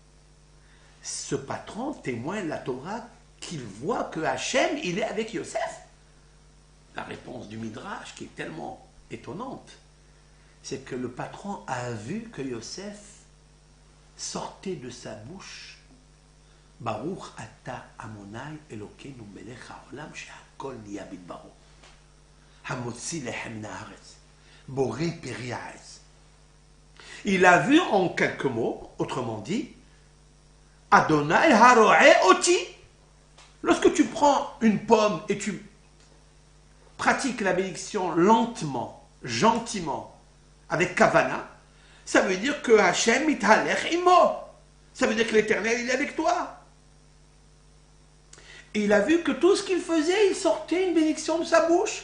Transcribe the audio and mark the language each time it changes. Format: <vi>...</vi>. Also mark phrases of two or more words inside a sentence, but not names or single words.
<fr>Ce patron témoigne la Torah qu'il voit que Hachem, il est avec Yosef. La réponse du Midrash, qui est tellement étonnante, c'est que le patron a vu que Yosef sortait de sa bouche</fr> <he>ברוך אתה אדני אלקינו מלך העולם שהכל נהיה בדברו המוציא לחם מן הארץ בורא פרי הארץ.</he> <fr>Il a vu en quelques mots, autrement dit,</fr> <he>אדני הרועה אותי.</he> <fr>Lorsque tu prends une pomme et tu pratiques la bénédiction lentement, gentiment, avec Kavana, ça veut dire que Hachem</fr> <he>התהלך עמו.</he> <fr>Ça veut dire que l'Éternel, il est avec toi. Et il a vu que tout ce qu'il faisait, il sortait une bénédiction de sa bouche.</fr>